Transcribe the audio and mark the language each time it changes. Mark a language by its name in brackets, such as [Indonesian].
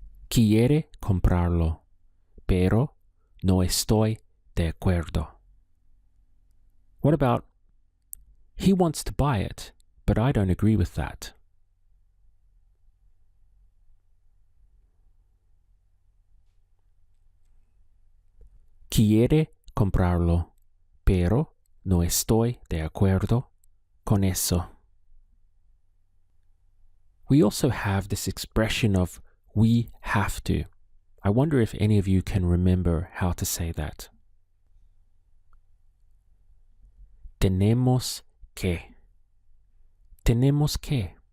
[Spanish] Quiere comprarlo, pero no estoy de acuerdo. [English] What about, he wants to buy it, but I don't agree with that? [Spanish] Quiere comprarlo, pero no estoy de acuerdo con eso. [English] We also have this expression of we have to. I wonder if any of you can remember how to say that. [Spanish] Tenemos que. Tenemos que.